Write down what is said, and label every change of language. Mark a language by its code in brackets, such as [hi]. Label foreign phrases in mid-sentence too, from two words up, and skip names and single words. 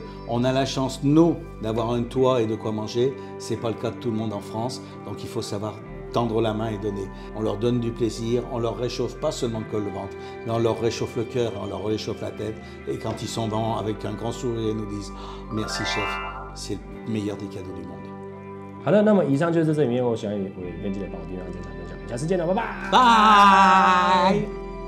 [fr] On a la chance, nous, d'avoir un toit et de quoi manger. C'est pas le cas de tout le monde en France, donc il faut savoir tendre la main et donner. On leur donne du plaisir, on leur réchauffe pas seulement que le ventre, mais on leur réchauffe le cœur, on leur réchauffe la tête. Et quand ils sont dans, avec un grand sourire, ils nous disent « Merci chef, c'est le meilleur des cadeaux du monde ». [zh] 好的，那么以上就是这里面我想跟记者宝丁啊这场分享，下次见了，拜拜。拜。